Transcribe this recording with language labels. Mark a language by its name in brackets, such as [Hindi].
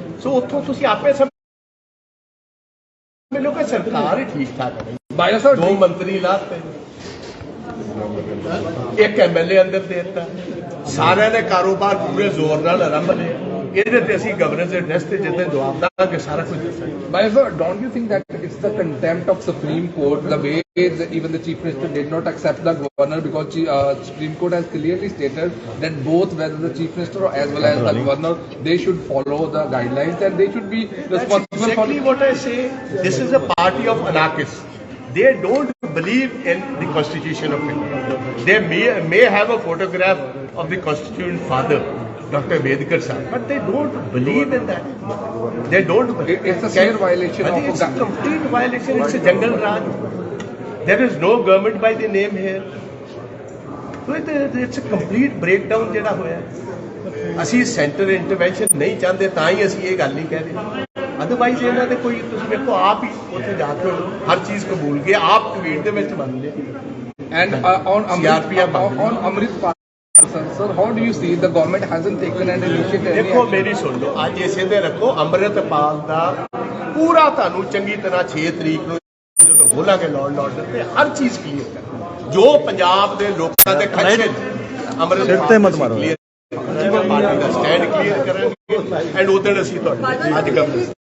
[Punjabi] ਸੋ ਉੱਥੋਂ ਤੁਸੀਂ ਆਪੇ ਮੈਨੂੰ ਕਿ ਸਰਕਾਰ ਹੀ ਠੀਕ ਠਾਕ ਹੈ। 2 ਮੰਤਰੀ ਲਾਤੇ, 1 MLA ਅੰਦਰ ਦੇ ਦਿੱਤਾ, ਸਾਰਿਆਂ ਨੇ ਕਾਰੋਬਾਰ ਪੂਰੇ ਜ਼ੋਰ ਨਾਲ ਆਰੰਭ ਲਿਆ। ਇਹਦੇ ਤੇ ਅਸੀਂ ਗਵਰਨਰ ਦੇ ਐਡਰੈਸ ਤੇ ਜਿੱਦਾਂ ਜਵਾਬ ਦਾਂਗੇ ਸਾਰਾ ਕੁਝ ਦੱਸਾਂਗੇ। [English] However, don't you think that it's the contempt of Supreme Court, the way even the Chief Minister did not accept the governor, because Supreme Court has clearly stated that both whether the Chief Minister or as well as the governor, they should follow the guidelines and they should be responsible for... That's exactly what I say. This is a party of anarchists. They don't believe in the Constitution of India. They may have a photograph of the Constituent Father, Dr. Ambedkar sahab, but they don't believe in that. They don't believe. It's a clear violation of... It's a complete violation. It's a jungle raj. There is no government by the name here. So it's a complete breakdown [Punjabi] ਜਿਹੜਾ ਹੋਇਆ। ਅਸੀਂ centre intervention ਨਹੀਂ ਚਾਹੁੰਦੇ, ਤਾਂ ਹੀ ਅਸੀਂ ਇਹ ਗੱਲ ਨਹੀਂ ਕਹਿ ਰਹੇ। ਅਦਰਵਾਈਜ਼ ਇਹਨਾਂ ਦੇ ਕੋਈ ਤੁਸੀਂ ਵੇਖੋ ਆਪ ਹੀ ਉੱਥੇ ਜਾ ਕੇ ਹਰ ਚੀਜ਼ ਕਬੂਲ ਕੇ ਆਪ ਟਵੀਟ ਦੇ ਵਿੱਚ ਮੰਨ ਲਿਆ। [English] And on Amritpal, sir, how do you see the government hasn't taken an initiative? [Punjabi] ਦੇਖੋ ਮੇਰੀ ਸੁਣ ਲਓ, ਅੱਜ ਇਸੇ ਦੇ ਰੱਖੋ ਅੰਮ੍ਰਿਤਪਾਲ ਦਾ ਪੂਰਾ ਤੁਹਾਨੂੰ ਚੰਗੀ ਤਰ੍ਹਾਂ 6 ਤਰੀਕ ਨੂੰ ਜਦੋਂ ਬੋਲਾਂਗੇ ਲਾਅ ਆਰਡਰ ਤੇ ਹਰ ਚੀਜ਼ ਕਲੀਅਰ ਕਰ ਜੋ ਪੰਜਾਬ ਦੇ ਲੋਕਾਂ ਦੇ ਖਦਸ਼ੇ ਅੰਮ੍ਰਿਤਪਾਲ ਤੇ ਮਤ ਮਾਰੋ ਪਾਰਟੀ ਦਾ ਸਟੈਂਡ ਕਲੀਅਰ ਕਰਾਂਗੇ ਐਂਡ ਉਦੋਂ ਅਸੀਂ ਤੁਹਾਡੇ ਅੱਜ ਗਵਰਨਰ